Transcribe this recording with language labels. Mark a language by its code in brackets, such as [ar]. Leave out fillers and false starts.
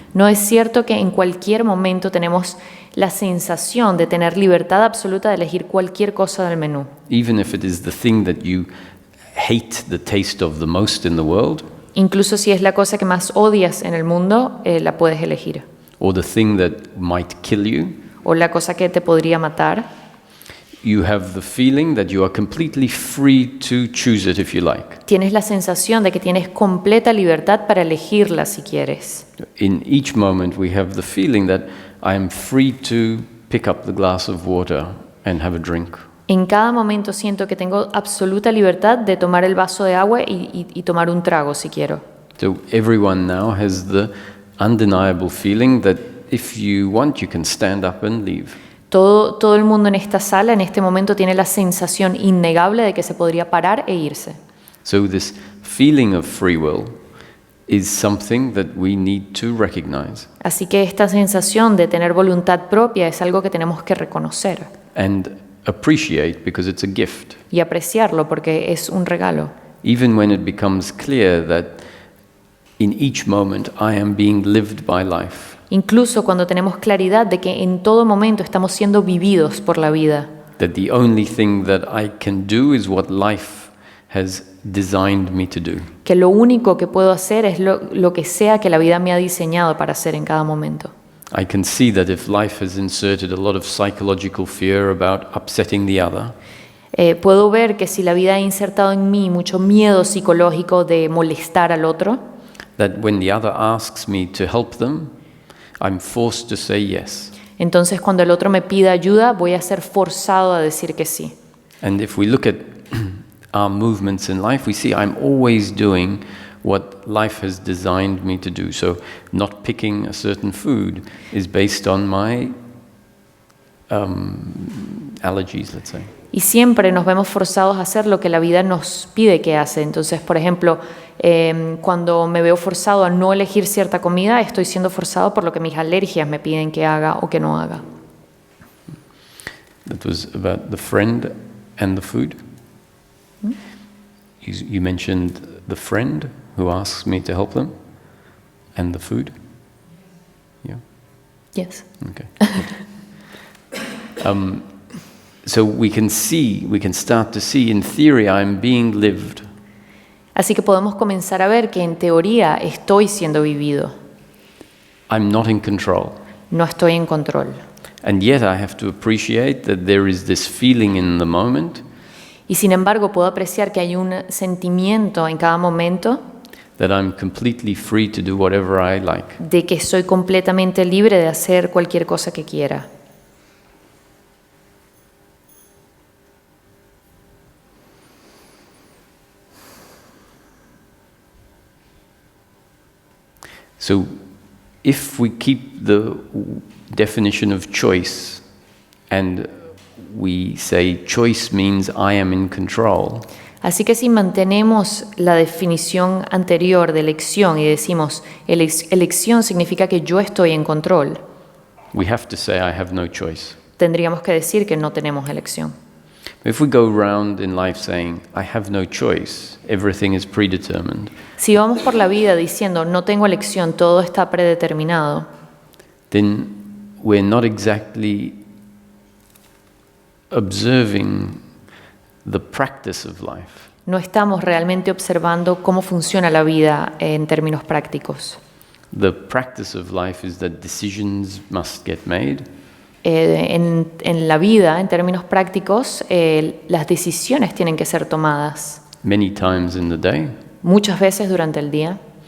[es] ¿No es cierto que en cualquier momento tenemos la sensación de tener libertad absoluta de elegir cualquier cosa del menú? [en] Even if it is the thing that you hate the taste of the most in the world, [es] Incluso si es la cosa que más odias en el mundo, la puedes elegir. [en] or the thing that might kill you, [es] O la cosa que te podría matar, [en] you have the feeling that you are completely free to choose it if you like. [es] tienes la sensación de que tienes completa libertad para elegirla si quieres. [en] In each moment we have the feeling that I am free to pick up the glass of water and have a drink. [es] En cada momento siento que tengo absoluta libertad de tomar el vaso de agua y tomar un trago si quiero. [en] So everyone now has the undeniable feeling that if you want, you can stand up and leave. [es] Todo el mundo en esta sala en este momento tiene la sensación innegable de que se podría parar e irse. [en] So this feeling of free will is something that we need to recognize [es] Así que esta sensación de tener voluntad propia es algo que tenemos que reconocer [en] and appreciate because it's a gift. [es] y apreciarlo porque es un regalo. [en] Even when it becomes clear that in each moment I am being lived by life, [es] Incluso cuando tenemos claridad de que en todo momento estamos siendo vividos por la vida, [en] that the only thing that I can do is what life has designed me to do. [es] que lo único que puedo hacer es lo que sea que la vida me ha diseñado para hacer en cada momento. [en] I can see that if life has inserted a lot of psychological fear about upsetting the other, [es] Puedo ver que si la vida ha insertado en mí mucho miedo psicológico de molestar al otro, [en] that when the other asks me to help them, I'm forced to say yes. [es] entonces cuando el otro me pida ayuda voy a ser forzado a decir que sí. [en] And if we look at our movements in life, we see I'm always doing what life has designed me to do. So not picking a certain food is based on my allergies, let's say. [es] Y siempre nos vemos forzados a hacer lo que la vida nos pide que hace. Entonces, por ejemplo, cuando me veo forzado a no elegir cierta comida, estoy siendo forzado por lo que mis alergias me piden que haga o que no haga. [en] That was about the friend and the food. You mentioned the friend who asks me to help them and the food. Yeah. Yes. Okay. So we can start to see, in theory, I'm being lived. [es] Así que podemos comenzar a ver que en teoría estoy siendo vivido, [en] I'm not in control. [es] no estoy en control. [en] And yet I have to appreciate that there is this feeling in the moment [es] Y sin embargo puedo apreciar que hay un sentimiento en cada momento [en] that I'm completely free to do whatever I like. [es] de que soy completamente libre de hacer cualquier cosa que quiera. [en] So if we keep the definition of choice and we say choice means I am in control, [es] Así que si mantenemos la definición anterior de elección y decimos elección significa que yo estoy en control, [en] we have to say I have no choice. [es] tendríamos que decir que no tenemos elección. [en] If we go around in life saying, I have no choice, everything is predetermined, [es] Si vamos por la vida diciendo no tengo elección, todo está predeterminado, [en] then we're not exactly observing the practice of life. [es] no estamos realmente observando cómo funciona la vida en términos prácticos. [en] The practice of life is that decisions must get made, [es] En la vida, en términos prácticos, las decisiones tienen que ser tomadas [en] many times in the day, [es] muchas veces durante el día.